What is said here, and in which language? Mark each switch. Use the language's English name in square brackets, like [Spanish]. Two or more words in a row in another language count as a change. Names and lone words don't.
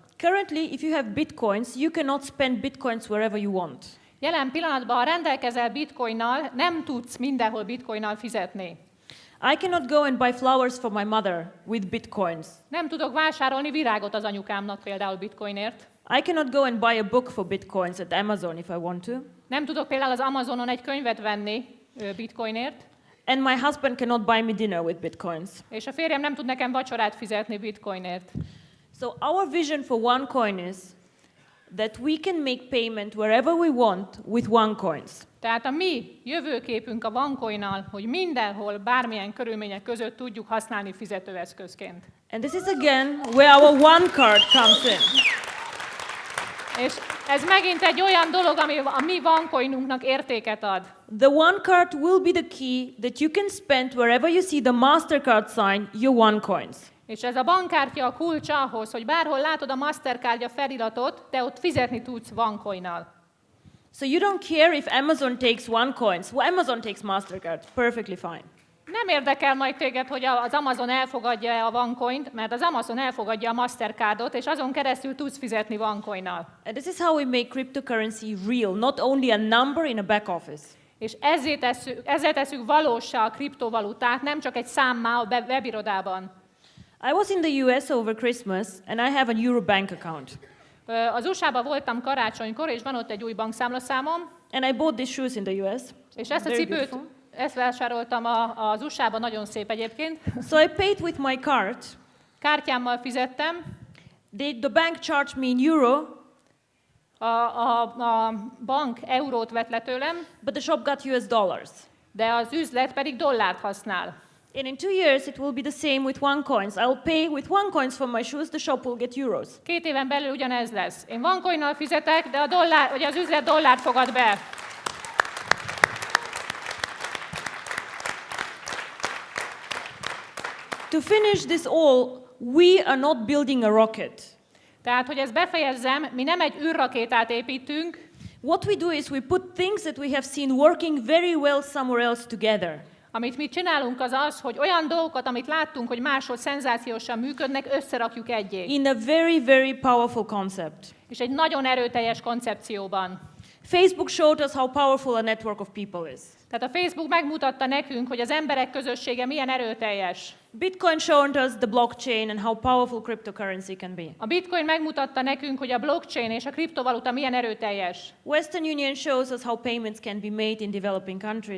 [English] Currently, if you have bitcoins, you cannot spend bitcoins wherever you want. [Hungarian] Jelen pillanatban, ha rendelkezel bitcoinnal, nem tudsz mindenhol bitcoinnal fizetni. [English] I cannot go and buy flowers for my mother with bitcoins. [Hungarian] Nem tudok vásárolni virágot az anyukámnak például bitcoinért. [English] I cannot go and buy a book for bitcoins at Amazon if I want to. [Hungarian] Nem tudok például az Amazonon egy könyvet venni bitcoinért. [English] And my husband cannot buy me dinner with bitcoins. [Hungarian] És a férjem nem tud nekem vacsorát fizetni bitcoinért. [English] So our vision for OneCoin is that we can make payment wherever we want with OneCoins. [Hungarian] Tehát a mi jövőképünk a OneCoin-nal, hogy mindenhol, bármilyen körülmények között tudjuk használni fizetőeszközként. [English] And this is again where our One Card comes in. [Hungarian] És ez megint egy olyan dolog, ami a mi OneCoinunknak értéket ad. [English] The One Card will be the key that you can spend wherever you see the Mastercard sign your OneCoins. [Hungarian] És ez a bankkártya a kulcs ahhoz, hogy bárhol látod a Mastercardja feliratot, te ott fizetni tudsz OneCoin-nal. [English] So you don't care if Amazon takes OneCoins. Well, Amazon takes Mastercard. Perfectly fine. [Hungarian] Nem érdekel majd téged, hogy az Amazon elfogadja a OneCoint, mert az Amazon elfogadja a Mastercardot, és azon keresztül tudsz fizetni OneCoin-nal. [English] And this is how we make cryptocurrency real, not only a number in a back office. [Hungarian] És ezzel tesszük valóssá a kriptovalutát, nem csak egy számmá a webirodában. [English] I was in the US over Christmas, and I have an Euro bank account. [Hungarian] Az USA-ban voltam karácsonykor, és van ott egy új bankszámlaszámom. [English] And I bought these shoes in the US. [Hungarian] És ezt a [English] Very [Hungarian] cipőt, [English] beautiful. [Hungarian] ezt vásároltam az USA-ban, nagyon szép egyébként. [English] So I paid with my card. [Hungarian] Kártyámmal fizettem. [English] The bank charged me in euro, [Hungarian] A bank eurót vett le tőlem, [English] but the shop got US dollars. [Hungarian] de az üzlet pedig dollárt használ. [English] And in 2 years, it will be the same with OneCoins. I'll pay with OneCoins for my shoes, the shop will get euros. [Hungarian] 2 éven belül ugyanez lesz. Én OneCoin-nal fizetek, de az üzlet dollárt fogad be. [English] To finish this all, we are not building a rocket. [Hungarian] Tehát, hogy ezt befejezzem, mi nem egy űrrakétát építünk, [English] What we do is we put things that we have seen working very well somewhere else together. [Hungarian] amit mi csinálunk az az, hogy olyan dolgokat, amit láttunk, hogy máshol szenzációsan működnek, összerakjuk egyé. [English] In a very, very powerful concept. [Hungarian] És egy nagyon erőteljes koncepcióban. [English] Facebook showed us how powerful a network of people is. [Hungarian] Tehát a Facebook megmutatta nekünk, hogy az emberek közössége milyen erőteljes. [English] Bitcoin showed us the blockchain and how powerful cryptocurrency can be. [Hungarian] A Bitcoin megmutatta nekünk, hogy a blockchain és a kriptovaluta milyen erőteljes. [English] Western Union shows us how payments can be made in developing countries.